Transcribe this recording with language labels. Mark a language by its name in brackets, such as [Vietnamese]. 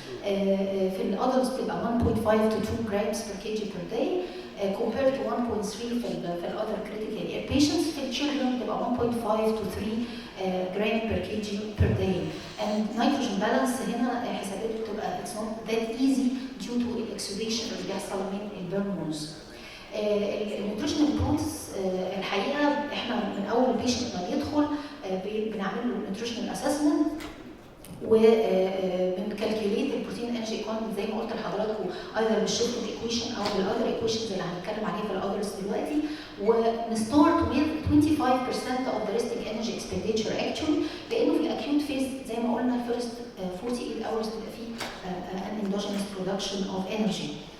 [Arabic] في الادلتس بتبقى [English] 1.5 to 2 grams per kg per day compared to 1.3 [Arabic] في [English] other critically ill patients. [Arabic] في [English] children [Arabic] بتبقى [English] 1.5 to 3 gram per kg per day. And nitrogen balance [Arabic] هنا حساباته بتبقى [English] it's not that easy due to [Arabic] الاكسوديشن اللي بيحصل من الهرمونز. النيوتريشنال بروتس الحقيقه احنا من اول البيشنت ما بيدخل بنعمل له نيوتريشنال اسسمنت وبنكالكوليت البروتين انرجي كوانتيتي زي ما قلت لحضراتكم ايضا بالشيفت ايكويشن او بالاذر ايكويشنز اللي هنتكلم عليها في الاذرز دلوقتي. ونستارت [English] with 25% of the resting energy expenditure actually، [Arabic] لانه في الاكيوت فيز زي ما قلنا الفيرست [English] 48 hours [Arabic] بيبقى فيه [English] an endogenous production of energy.